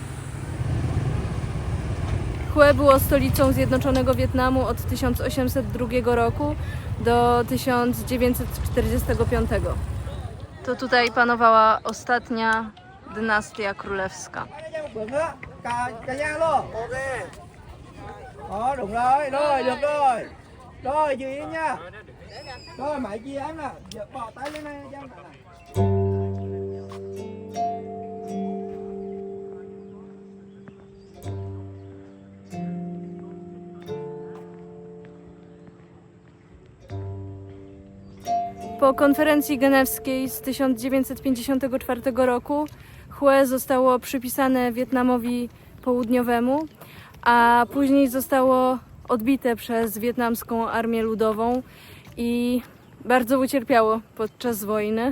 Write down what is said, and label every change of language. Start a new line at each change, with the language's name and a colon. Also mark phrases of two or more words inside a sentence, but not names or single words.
Polish: Hue było stolicą Zjednoczonego Wietnamu od 1802 roku do 1945. To tutaj panowała ostatnia dynastia królewska.
Vietnamese: Cả nhà luôn. Ok. Đó, đúng rồi, rồi, được rồi. Rồi, giữ yên nha. Rồi, máy chia em nè. Giờ bỏ tay lên này cho em này.
Polish: Po konferencji genewskiej z 1954 roku Hue zostało przypisane Wietnamowi Południowemu, a później zostało odbite przez wietnamską armię ludową i bardzo ucierpiało podczas wojny.